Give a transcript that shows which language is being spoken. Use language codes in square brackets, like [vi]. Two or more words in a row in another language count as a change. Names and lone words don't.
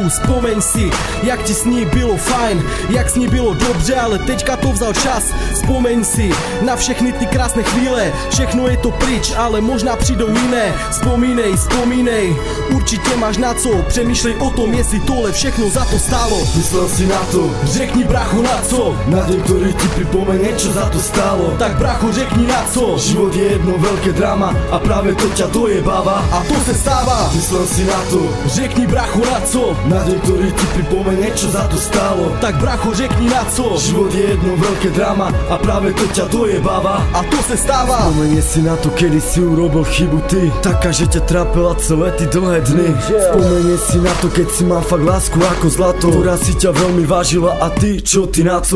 [cs] Vzpomeň si, jak ti s ní bylo fajn, jak s ní bylo dobře, ale teďka to vzal čas. Vzpomeň si na všechny ty krásné chvíle, všechno je to pryč, ale možná přijdou jiné. Vzpomínej, určitě máš na co, přemýšlej o tom, jestli tohle všechno za to stálo. Myslel si na to, Řekni brachu na co, [sk] na deň, ktorý ti pripomenie, čo za to stálo. [cs] tak brachu řekni na co, [sk] Život je jedno veľké drama a práve to ťa dojebáva. [cs] a to se stává. Myslel si na to, Řekni brachu na co, [sk] na deň, ktorý ti pripomenie, čo za to stálo. [cs] tak bracho řekni na co, [sk] Život je jedno veľké drama a práve to ťa dojebáva. [cs] a to se stává. [sk] Spomenie si na to, kedy si urobil chybu ty, taká, že ťa trápila celé ty dlhé dny. Spomenie si na to, keď si mal fakt lásku ako zlato, ktorá si ťa veľmi vážila a ty, čo ty na to?